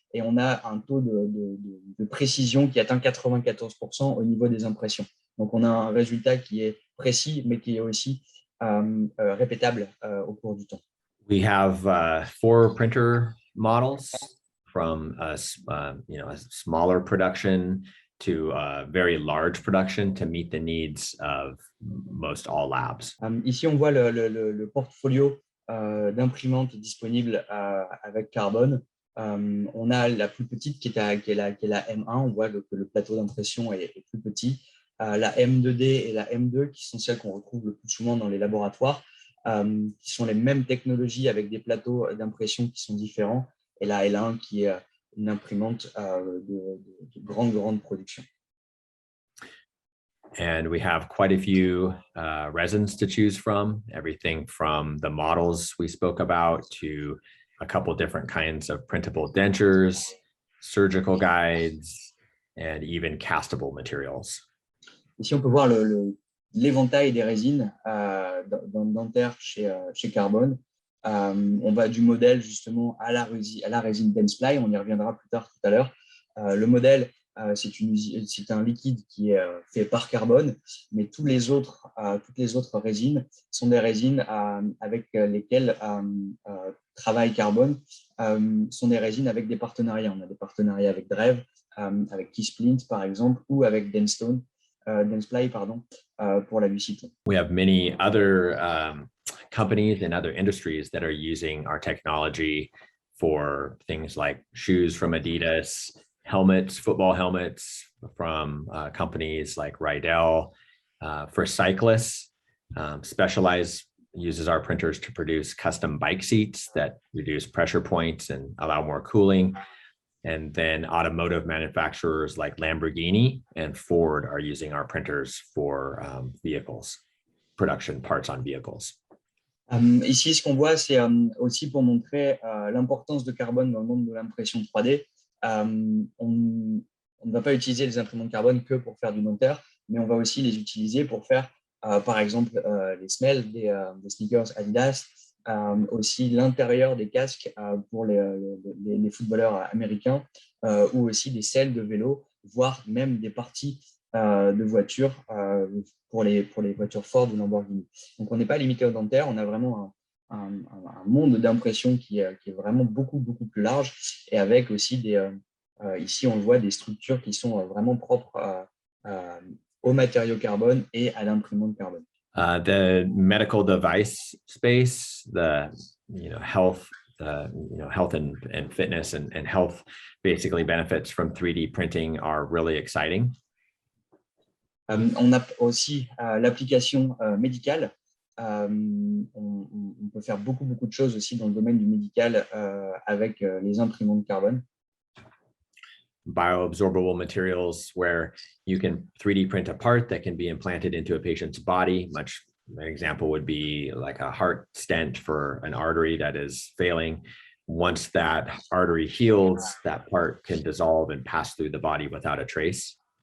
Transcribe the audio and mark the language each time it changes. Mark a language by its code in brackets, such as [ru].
[fr] Et on a un taux de précision qui atteint 94% au niveau des impressions. Donc, on a un résultat qui est précis, mais qui est aussi répétable au cours du temps. [en] We have 4 printer models from a smaller production to a very large production to meet the needs of most all labs. [fr] Ici, on voit le portfolio d'imprimantes disponibles avec carbone. On a la plus petite qui est la M1. On voit que le plateau d'impression est plus petit. La M2D et la M2, qui sont celles qu'on retrouve le plus souvent dans les laboratoires, qui sont les mêmes technologies avec des plateaux d'impression qui sont différents. Et la L1, qui est une imprimante de grande production. [en] And we have quite a few resins to choose from, everything from the models we spoke about to a couple different kinds of printable dentures, surgical guides, and even castable materials. [fr] Ici, on peut voir l'éventail des résines dans le dentaire chez Carbone. On va du modèle justement à la résine Dentsply, on y reviendra plus tard tout à l'heure. Le modèle, c'est un liquide qui est fait par Carbone, mais toutes les autres résines sont des résines avec lesquelles travaille Carbone, sont des résines avec des partenariats. On a des partenariats avec Dreve, avec Keysplint par exemple, ou avec Dentsply pour la Luciton. [en] We have many other companies and other industries that are using our technology for things like shoes from Adidas helmets, football helmets from companies like Rydell. For cyclists, Specialized uses our printers to produce custom bike seats that reduce pressure points and allow more cooling. And then automotive manufacturers like Lamborghini and Ford are using our printers for vehicles, production parts on vehicles. [fr] Ici, ce qu'on voit, c'est aussi pour montrer l'importance de carbone dans le monde de l'impression 3D. On ne va pas utiliser les imprimantes carbone que pour faire du dentaire, mais on va aussi les utiliser pour faire, par exemple, les semelles des sneakers Adidas, aussi l'intérieur des casques pour les footballeurs américains, ou aussi des selles de vélo, voire même des parties de voitures pour les voitures Ford ou Lamborghini. Donc, on n'est pas limité au dentaire, on a vraiment un monde d'impression qui est vraiment beaucoup plus large, et avec aussi ici, on le voit, des structures qui sont vraiment propres aux matériaux carbone et à l'imprimante carbone. [en] The medical device space, the health, health and fitness and health basically benefits from 3D printing are really exciting. [fr] On a aussi l'application médicale. On peut faire beaucoup de choses aussi dans le domaine du médical avec les imprimantes carbone. [en] Bioabsorbable materials where you can 3D print a part that can be implanted into a patient's body. An example would be like a heart stent for an artery that is failing. Once that artery heals, that part can dissolve and pass through the body without a trace.